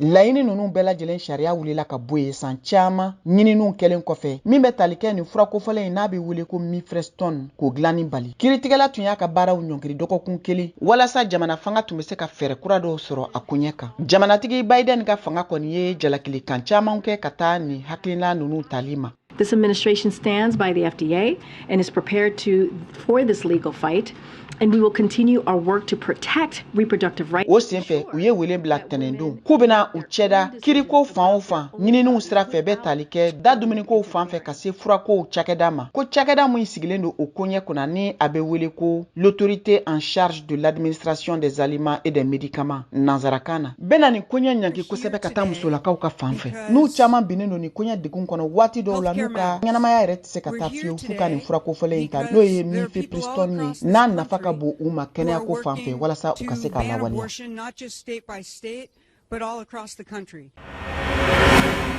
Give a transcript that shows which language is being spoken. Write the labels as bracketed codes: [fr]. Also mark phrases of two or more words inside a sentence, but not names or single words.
[bm] Laɲini ninnu bɛɛ lajɛlen sariya wulila ka bɔ yen san caman ɲininiw kɛlen kɔfɛ min bɛ tali kɛ nin fura kofɔlen in n'a bɛ wele ko mifeprostone k'o dilanni bali. Kiiritigɛla tun y'a ka baaraw ɲɔngiri dɔgɔkun kelen walasa jamana fanga tun bɛ se ka fɛɛrɛ kura dɔw sɔrɔ a koɲɛ kan. Jamanatigi Biden ka fanga kɔni ye jalakili kan caman kɛ ka taa nin hakilina ninnu tali ma. [en] This administration stands by the FDA and is prepared for this legal fight, and we will continue our work to protect reproductive rights. [bm] O senfɛ u ye wele bila tɛnɛndon k'u bɛna u cɛda kiriko fan o fan ɲininiw sira fɛ bɛ tali kɛ da dumunikow fan fɛ ka se furakow cakɛda ma ko cakɛda min sigilen don o koɲɛ kunna ni a bɛ wele ko [fr] l'autorité en charge de l'administration des aliments et des médicaments [bm] nanzarakan na bɛ na nin koɲɛ ɲanki kosɛbɛ ka taa musolakaw ka fan fɛ n'u caman binnen don nin koɲɛ degun kɔnɔ waati dɔw la n'u ka ɲɛnamaya yɛrɛ tɛ se ka taa fiyewu f'u ka nin fura kofɔlen in ta n'o ye mifeprostone ye n'a nafa ka bon u ma kɛnɛya ko fan fɛ walasa u ka se ka lawaleya.